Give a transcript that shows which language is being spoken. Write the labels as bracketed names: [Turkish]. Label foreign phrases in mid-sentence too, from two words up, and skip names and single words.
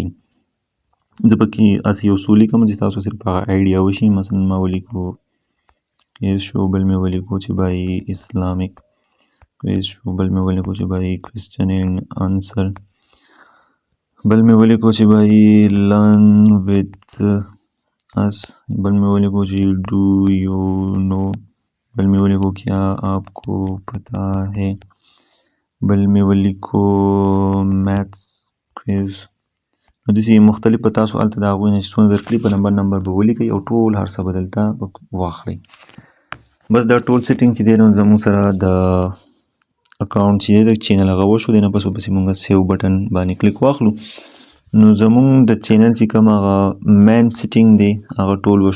[Pashto] زه پکې هسې یو څو لیکم چې تاسو صرف هغه آیډیا وشي. مثلا ما ولیکو [English] quiz show [Pashto] بل مې ولیکو چې بای [English] Islamic quiz show [Pashto] بل مې ولیکو چې بای [English] question and answer [Pashto] بل مې ولیکو چې بای [English] learn with us [Pashto] بل میں ولیکو جی [English] do you know [Pashto] بل میں ولیکو [Urdu] کیا آپ کو پتہ ہے [Pashto] بل میں ولیکو [English] maths quiz [Pashto] نو داسې مختلف به تاسو هلته د هغوی نه چې څونه درکړي په نمبر به ولیکئ او ټول هر څه به دلته واخلئ. بس دا ټول سیټینګ چې دی نو زموږ سره د اکاونټ چې دی د چینل هغه وشو دی نه پس ورپسې مونږ [English] save button [Pashto] باندې کلیک واخلو نو زمونږ د چینل چې کوم هغه [English] main setting [Pashto] دی هغه ټول وشو.